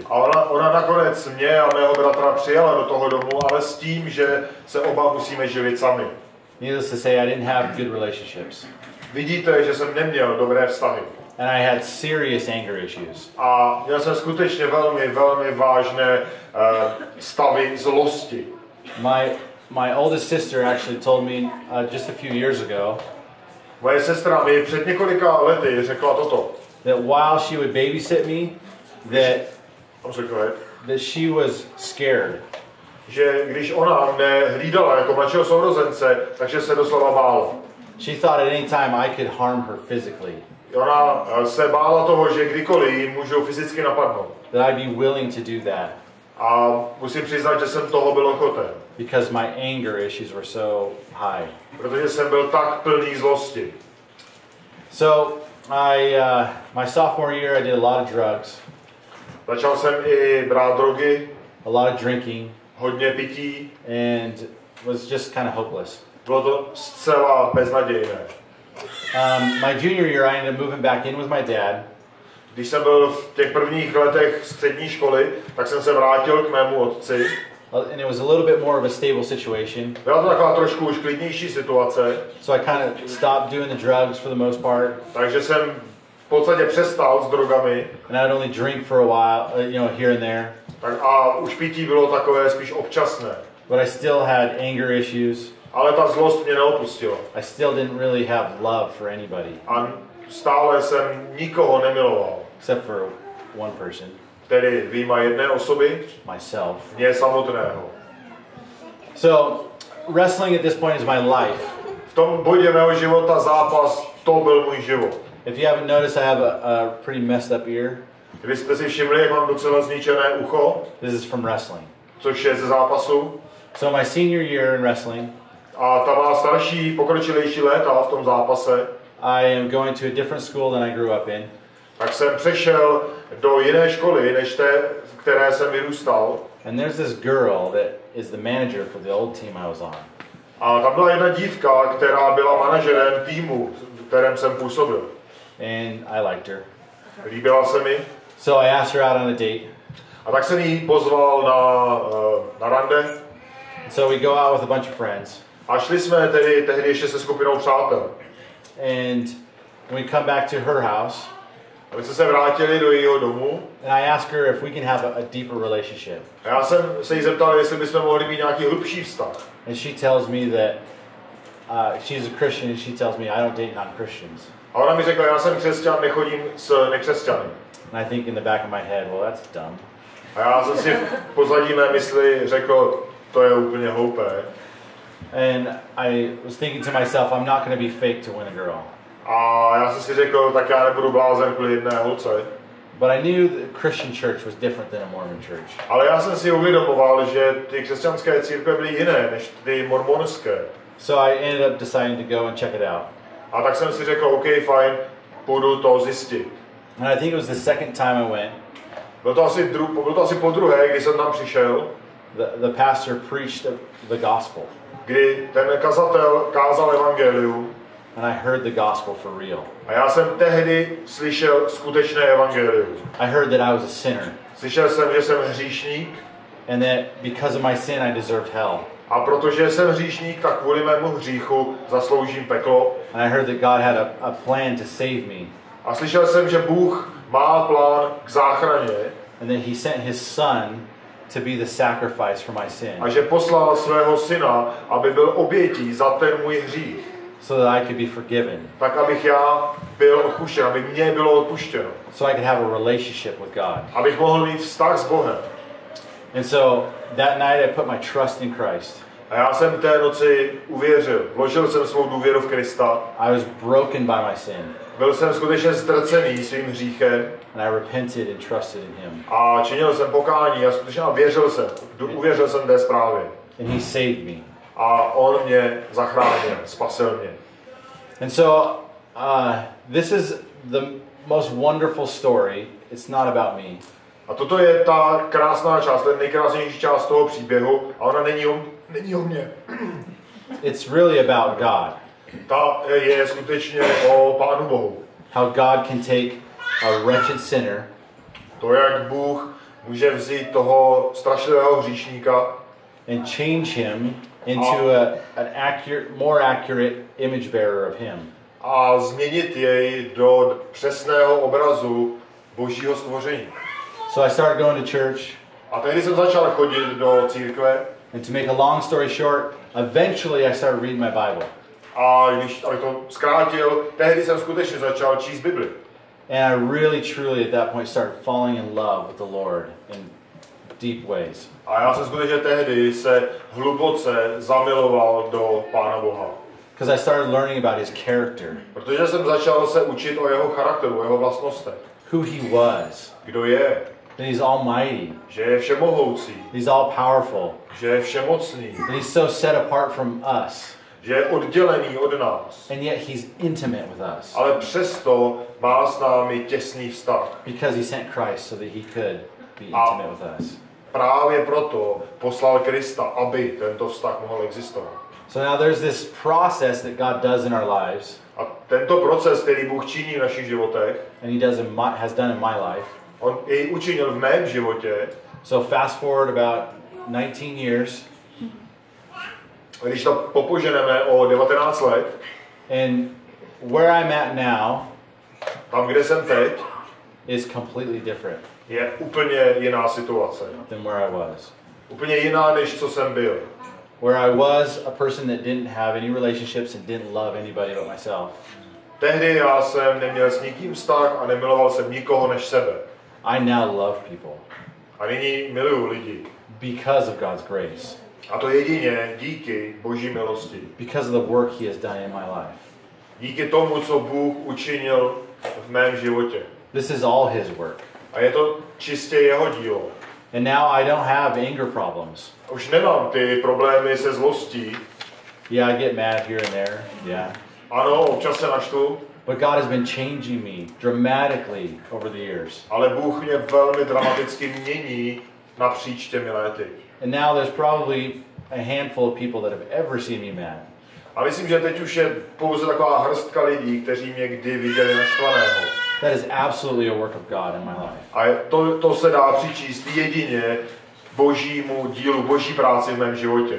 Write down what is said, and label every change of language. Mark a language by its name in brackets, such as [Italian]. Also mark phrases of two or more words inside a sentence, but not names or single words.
[Czech] A ona nakonec mě a mého bratra přijala do toho domu, ale s tím, že se oba musíme živit sami. [English] Needless to say, I didn't have good relationships. [Czech] Vidíte, že jsem neměl dobré vztahy. [English] And I had serious anger issues. [Czech] A měl jsem skutečně velmi, velmi vážné stavy zlosti. [English] My oldest sister actually told me just a few years ago. [Czech] Moje sestra mi před několika lety řekla toto. [English] That while she would babysit me, that I'm sorry, go ahead. that she was scared. [Czech] že když ona mě hlídala jako mladšího sourozence, takže se doslova bála. [English] She thought at any time I could harm her physically. [Czech] Ona se bála toho, že kdykoliv ji můžu fyzicky napadnout. [English] That I'd be willing to do that. [Czech] A musím přiznat, že jsem toho byl ochoten. [English] Because my anger issues were so high. [Czech] Protože jsem byl tak plný zlosti. [English] So my sophomore year I did a lot of drugs. [Czech] Začal jsem i brát drogy, [English] a lot of drinking, [Czech] hodně pití. [English] and was just kind of hopeless. [Czech] Bylo to zcela beznadějné. [English] My junior year I ended up moving back in with my dad. [Czech] Když jsem byl v těch prvních letech střední školy, tak jsem se vrátil k mému otci. [English] And it was a little bit more of a stable situation. [Czech] Byla to taková trošku už klidnější situace. [English] So I kind of stopped doing the drugs for the most part. [Czech] Takže jsem v podstatě přestal s drogami. [English] And I'd only drink for a while, here and there. [Czech] Tak a už pití bylo takové spíš občasné. [English] But I still had anger issues. [Czech] Ale ta zlost mě neopustila. [English] I still didn't really have love for anybody. [Czech] A stále jsem nikoho nemiloval. [English] Except for one person. [Czech] Tedy vyjma jedné osoby. [English] Myself. [Czech] Mě samotného. [English] So, wrestling at this point is my life. [Czech] V tom bodě mého života zápas, to byl můj život. [English] If you haven't noticed, I have a pretty messed up ear. [Czech] Kdybyste si všimli, jak mám docela zničené ucho, [English] This is from wrestling. [Czech] což je ze zápasu. [English] So my senior year in wrestling, [Czech] A ta má starší, pokročilejší léta v tom zápase, [English] I am going to a different school than I grew up in. [Czech] tak jsem přešel do jiné školy, než té, v které jsem vyrůstal. [English] And there's this girl that is the manager for the old team I was on. [Czech] A tam byla jedna dívka, která byla manažerem týmu, v kterém jsem působil. [English] And I liked her. [Czech] Líbila se mi. [English] So I asked her out on a date. [Czech] A tak jsem ji pozval na rande. [English] So we go out with a bunch of friends. [Czech] A šli jsme tehdy ještě se skupinou přátel. [English] And we come back to her house. [Czech] A my jsme se vrátili do jejího domu. [English] And I asked her if we can have a deeper relationship. [Czech] A já jsem se jí zeptal, jestli bychom mohli mít nějaký hlubší vztah. [English] And she tells me that she's a Christian, and she tells me I don't date non-Christians. [Czech] A ona mi řekla, já jsem křesťan, nechodím s nekřesťany. [English] And I think in the back of my head, well, that's dumb. [Czech] A já jsem si v pozadí mé mysli řekl, to je úplně hloupé. [English] And I was thinking to myself, I'm not going to be fake to win a girl. [Czech] A já jsem si řekl, tak já nebudu blázen kvůli jedné holce. [English] But I knew the Christian church was different than a Mormon church. [Czech] Ale já jsem si uvědomoval, že ty křesťanské církve byly jiné než ty mormonské. [English] So I ended up deciding to go and check it out. [Czech] A tak jsem si řekl, OK, fajn, půjdu to zjistit. [English] And I think it was the second time I went. [Czech] Bylo to asi po druhé, kdy jsem tam přišel, [English] The pastor preached the gospel. [Czech] kdy ten kazatel kázal evangelium. [English] And I heard the gospel for real. [Czech] A já jsem tehdy slyšel skutečné evangelium. [English] I heard that I was a sinner. [Czech] Slyšel jsem, že jsem hříšník. [English] And that because of my sin I deserved hell. [Czech] A protože jsem hříšník, tak kvůli mému hříchu zasloužím peklo. [English] And I heard that God had a plan to save me. [Czech] A slyšel jsem, že Bůh má plán k záchraně. [English] And that he sent his son to be the sacrifice for my sin. [Czech] A že poslal svého syna, aby byl obětí za ten můj hřích. [English] So that I could be forgiven. [Czech] Tak, abych já byl odpuštěn, aby mě bylo odpuštěno. [English] So I could have a relationship with God. [Czech] Abych mohl mít vztah s Bohem. [English] And so that night I put my trust in Christ. [Czech] A já jsem té noci uvěřil. Vložil jsem svou důvěru v Krista. [English] I was broken by my sin. [Czech] Byl jsem skutečně ztrcený svým hříchem. [English] And I repented and trusted in him. [Czech] A činil jsem pokání a skutečně uvěřil jsem té zprávě. [English] And he saved me. [Czech] A on mě zachránil, spasil mě. [English] And so this is the most wonderful story. It's not about me. [Czech] A toto je ta krásná část, ta nejkrásnější část toho příběhu. A ona není o mně. [English] It's really about God. [Czech] Ta je skutečně o Pánu Bohu. [English] How God can take a wretched sinner [Czech] To, jak Bůh může vzít toho strašlivého hříšníka [English] and change him into more accurate image bearer of him. [Czech] a změnit jej do přesného obrazu Božího stvoření. [English] So I started going to church. [Czech] A tehdy jsem začal chodit do církve. [English] And to make a long story short, eventually I started reading my Bible. [Czech] A abych to zkrátil, tehdy jsem skutečně začal číst Bibli. [English] And I really, truly at that point started falling in love with the Lord and deep ways. [Czech] A já jsem skutečně tehdy se hluboce zamiloval do Pána Boha. [English] Because I started learning about his character, [Czech] Protože jsem začal se učit o jeho charakteru, o jeho vlastnostech. [English] who he was, [Czech] Kdo je, [English] that he's almighty, [Czech] že je všemohoucí, [English] he's all powerful, [Czech] že je všemocný, [English] that he's so set apart from us, [Czech] že je oddělený od nás. [English] and yet he's intimate with us. [Czech] Ale přesto má s námi těsný vztah. [English] Because he sent Christ so that he could be intimate with us. [Czech] Právě proto poslal Krista, aby tento vztah mohl existovat. [English] So now there's this process that God does in our lives, [Czech] A tento proces, který Bůh činí v našich životech, [English] and he has done in my life. [Czech] on jej učinil v mém životě. [English] So fast forward about 19 years, [Czech] Když to popoženeme o 19 let, [English] and where I'm at now [Czech] tam, kde jsem teď, [English] is completely different [Czech] je úplně jiná situace. [English] than where I was. [Czech] Úplně jiná, než co jsem byl. [English] Where I was a person that didn't have any relationships and didn't love anybody but myself. [Czech] Tehdy já jsem neměl s nikým vztah a nemiloval jsem nikoho než sebe. [English] I now love people [Czech] A nyní miluju lidi. [English] because of God's grace, [Czech] A to jedině díky Boží milosti. [English] because of the work he has done in my life. [Czech] Díky tomu, co Bůh učinil v mém životě. [English] This is all his work. [Czech] A je to čistě jeho dílo. [English] And now I don't have anger problems. [Czech] Už nemám ty problémy se zlostí. [English] Yeah, I get mad here and there. Yeah. [Czech] Ano, občas se naštvu, [English] But God has been changing me dramatically over the years. [Czech] ale Bůh mě velmi dramaticky mění napříč těmi léty. [English] And now there's probably a handful of people that have ever seen me mad. [Czech] A myslím, že teď už je pouze taková hrstka lidí, kteří mě kdy viděli naštvaného. [English] That is absolutely a work of God in my life. [Czech] A to se dá přičíst jedině Božímu dílu, Boží práci v mém životě.